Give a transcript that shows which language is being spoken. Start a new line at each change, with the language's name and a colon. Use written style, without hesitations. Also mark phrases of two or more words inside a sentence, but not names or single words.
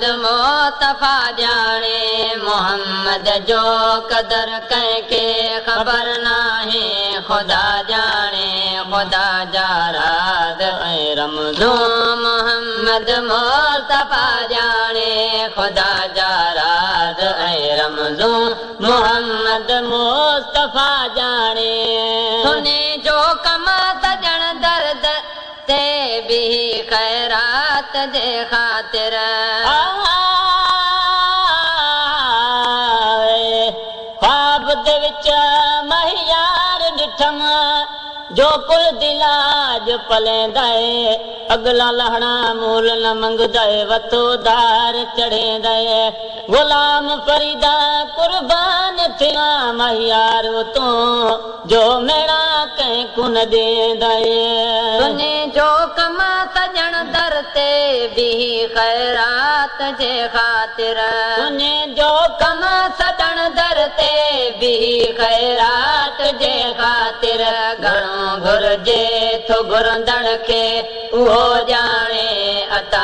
Sindhi: मुस्तफ़ा ॼाणे मोहम्मद जो कदर कंहिंखे ख़बर नाहे ख़ुदा ॼाणे ख़ुदा जा राज़ ऐं रमज़ूं मोहम्मद मुस्तफ़ा ॼाणे ख़ुदा जा राज़ ऐं रमज़ूं मोहम्मद मुस्तफ़ा ॼाणे सुने जो कम सजण दर्द ते बि ख़ैरात जे ख़ातिर
Saraiki: خواب دے وچ مہیار ڈٹھم جو کل دلاج پلیندے اگلا لہنا مول نہ منگدے وتو دار چڑھیندے غلام فریدا قربان تھیا مہیار تو جو
Sindhi: मेणा कंहिं कुन ॾेंदे सुने जो कम सजण दर ते बि ख़ैरात जे ख़ातिर सुने जो कम सजण दर ते बि ख़ैरात जे ख़ातिर घणो घुर्जे थो घुरंदड़ खे उहो ॼाणे अता